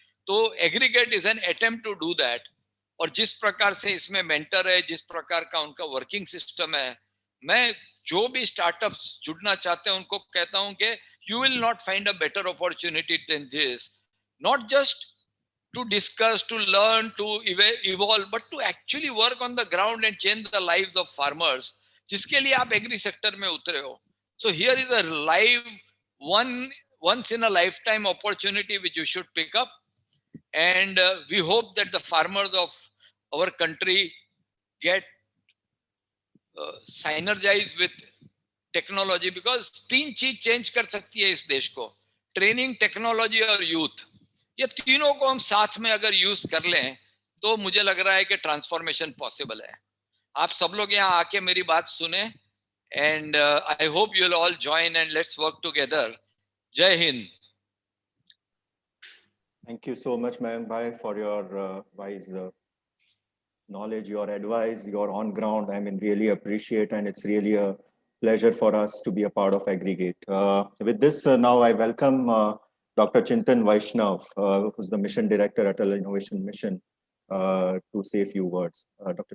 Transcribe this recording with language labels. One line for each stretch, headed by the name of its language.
English: तो aggregate is an attempt to do that.
Hindi: और जिस प्रकार से इसमें मेंटर है, जिस प्रकार का उनका वर्किंग सिस्टम है, मैं जो भी स्टार्टअप्स जुड़ना चाहते हैं उनको कहता हूं कि
English: you will not find a better opportunity than this, not just to discuss, to learn, to evolve, but to actually work on the ground and change the lives of farmers,
Hindi: जिसके लिए आप एग्री सेक्टर में उतरे हो।
English: So here is a live once in a lifetime opportunity which you should pick up, and we hope that the farmers of our country get synergized with technology, because
Hindi: 3 चीज change कर सकती है इस देश को, ट्रेनिंग, टेक्नोलॉजी और youth. ये तीनों को हम साथ में अगर यूज कर लें तो मुझे लग रहा है कि ट्रांसफॉर्मेशन पॉसिबल है। आप सब लोग यहाँ आके मेरी बात सुने,
English: And I hope you will all join and let's work together.
Hindi: जय Hind.
English: Thank you so much, Mayank bhai, for your wise knowledge, your advice, your on ground. I mean, really appreciate, and it's really a pleasure for us to be a part of Aggregate. With this, now I welcome Dr. Chintan Vaishnav, who's the Mission Director at Atal Innovation Mission, to say a few words. Dr.